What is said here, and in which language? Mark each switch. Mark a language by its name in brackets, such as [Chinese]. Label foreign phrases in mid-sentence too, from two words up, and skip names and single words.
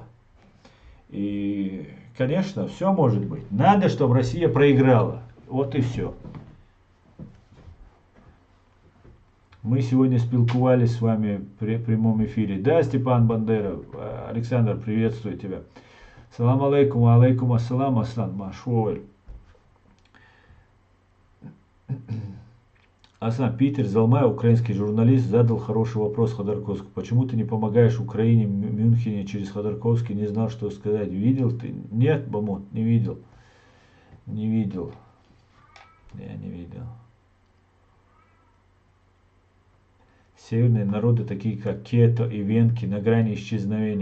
[Russian] И, конечно, все может быть. Надо, чтобы Россия проиграла. Вот и все. Мы сегодня спілкувались с вами при прямом эфире. Да, Степан Бандера. Александр, приветствую тебя. [Arabic] سلام عليكم، عليكم السلام, Аслан, Машуэль. [Russian] Аслан, Питер Залмай, украинский журналист, задал хороший вопрос Ходорковскому. Почему ты не помогаешь Украине в Мюнхене через Ходорковский? Не знал, что сказать. Видел ты? Нет, Бамот, не видел. Не видел. Я не видел. Северные народы, такие как кето и венки, на грани исчезновения.